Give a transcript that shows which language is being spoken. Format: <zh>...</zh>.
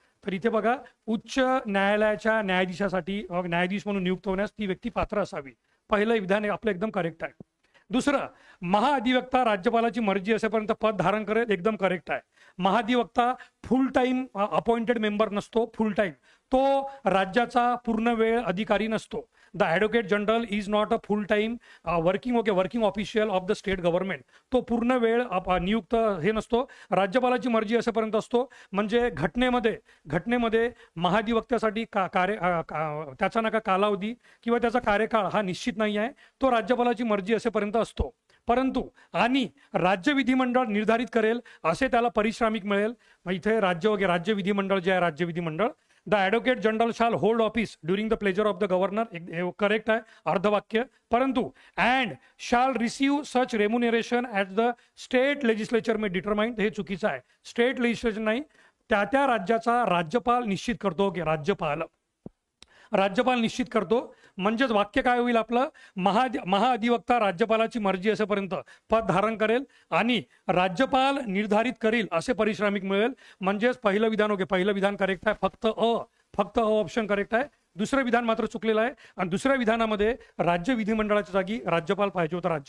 <mr>तर इथे बघा, उच्च न्यायालयाच्या न्यायाधीश म्हणून नियुक्त होण्यास ती व्यक्ती पात्र असावी. पहिलं विधान आपलं एकदम करेक्ट आहे. दुसरं, महाधिवक्ता राज्यपालाची मर्जी असेपर्यंत पद धारण करेल. एकदम करेक्ट आहे. महाधिवक्ता फुल टाइम अपॉइंटेड मेंबर नसतो. फुल टाइम तो राज्याचा पूर्ण वेळ अधिकारी नसतो.</mr> <en>The advocate general is not a full time working official of the state government.</en> <mr>तो पूर्ण वेळ नियुक्त हे नसतो. राज्यपालाची मर्जी असेपर्यंत असतो. म्हणजे घटनेमध्ये महाधिवक्त्यासाठी त्याचा नका कालावधी किंवा त्याचा कार्यकाळ हा निश्चित नाही आहे. तो राज्यपालाची मर्जी असेपर्यंत असतो. परंतु आणि राज्य विधिमंडळ निर्धारित करेल असे त्याला परिश्रामिक मिळेल. इथे राज्य विधिमंडळ जे आहे, राज्य विधिमंडळ.</mr> <en>The advocate general shall hold office during the pleasure of the governor.</en> <mr>Correct आहे, अर्धवाक्य. परंतु</mr> <en>And shall receive such remuneration at the state legislature may determine.</en> <mr>हे चुकीचं आहे. स्टेट लेजिस्लेचर नाही, त्या राज्याचा राज्यपाल निश्चित करतो. की राज्यपाल निश्चित करतो. म्हणजेच वाक्य काय होईल आपलं, महाधिवक्ता राज्यपालाची मर्जी असेपर्यंत पद धारण करेल आणि राज्यपाल निर्धारित करेल असे परिश्रामिक मिळेल. म्हणजेच पहिलं विधान करेक्ट आहे. फक्त अ ऑप्शन करेक्ट आहे. दुसरं विधान मात्र चुकलेलं आहे. आणि दुसऱ्या विधानामध्ये राज्य विधिमंडळाच्या जागी राज्यपाल पाहिजे होता.</mr>